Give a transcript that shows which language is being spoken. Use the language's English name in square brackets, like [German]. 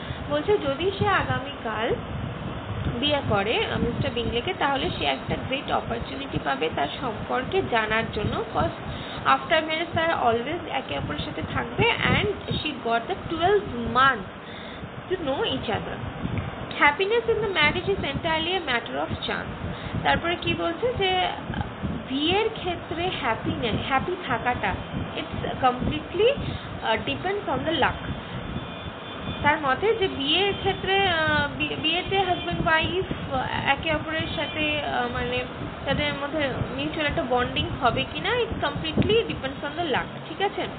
[Bangla] বলছে যদি সে আগামীকাল বিয়ে করে মিস্টার বিংলেকে, তাহলে সে একটা গ্রেট অপরচুনিটি পাবে তার সম্পর্কে জানার জন্য। [English] cause after marriage [Bangla] তারা অলওয়েজ একে অপরের সাথে থাকবে, [English] And she got the 12 months to know each other. Happiness in the marriage is entirely a matter of chance. [Bangla] তারপরে কি বলছে যে বিয়ের ক্ষেত্রে হ্যাপি থাকাটা [English] It's completely depends on the luck. [Bangla] তার মতে যে বিয়ের ক্ষেত্রে বিয়েতে হাজব্যান্ড ওয়াইফ একে অপরের সাথে মানে তাদের মধ্যে মিউচুয়াল একটা বন্ডিং হবে কিনা [English] it's completely depends on the luck, [Bangla] ঠিক আছে?